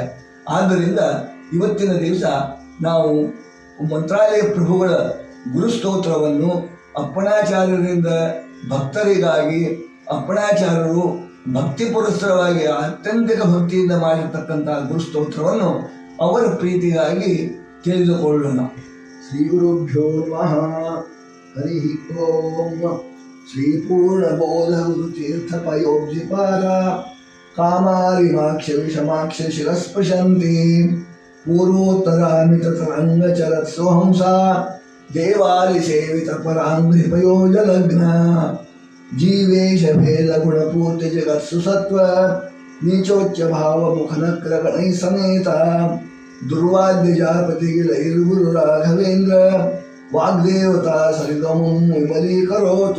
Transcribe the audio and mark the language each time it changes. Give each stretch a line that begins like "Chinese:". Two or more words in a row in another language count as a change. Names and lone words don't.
Kannada: ಆದ್ದರಿಂದ ಇವತ್ತಿನ ದಿವಸ ನಾವು ಮಂತ್ರಾಲಯ ಪ್ರಭುಗಳ ಗುರುಸ್ತೋತ್ರವನ್ನು ಅಪ್ಪಣಾಚಾರ್ಯರಿಂದ ಭಕ್ತರಿಗಾಗಿ, ಅಪ್ಪಣಾಚಾರ್ಯರು ಭಕ್ತಿ ಪುರಸ್ಸರವಾಗಿ ಅತ್ಯಂತಿಕ ಭಕ್ತಿಯಿಂದ ಮಾಡಿರ್ತಕ್ಕಂಥ ಗುರುಸ್ತೋತ್ರವನ್ನು ಅವರ ಪ್ರೀತಿಗಾಗಿ ತಿಳಿದುಕೊಳ್ಳೋಣ.
Sanskrit: ಶ್ರೀ ಗುರುಭ್ಯೋ ನಮಃ. ಹರಿ ಓಂ. ಶ್ರೀ ಪೂರ್ಣಬೋಧ ಗುರುತೀರ್ಥಪಯೋಬ್ಜಿಪಾರ ಕಾಮಾರಿಮಾಕ್ಷ ವಿಷಮಾಕ್ಷ ಶಿರಸ್ಪೃಶಂತಿ ಪೂರ್ವೋತ್ತರಾಮಿತರಂಗಚರತ್ಸುಹಂಸ ದೇವಾಲಿ ಸೇವಿತ ಪರಾಂಘ್ರಿಪಯೋಜಲಗ್ನ ಜೀವೇಶ ಭೇದ ಗುಣಪೂರ್ತಿ ಜಗತ್ಸು ಸತ್ವ ನೀಚೋಚ್ಚ ಭಾವ ಮುಖನಕ್ರ ಗಣೈ ಸಮೇತ ದುರ್ವಾದ್ಯ ಜಾಪತಿಗಿಲೈರ್ಗುರು ರಾಘವೇಂದ್ರ ವಾಗ್ದೇವತಾ ಸರಿಗಮಂ ವಿಮಲೀಕರೋತು.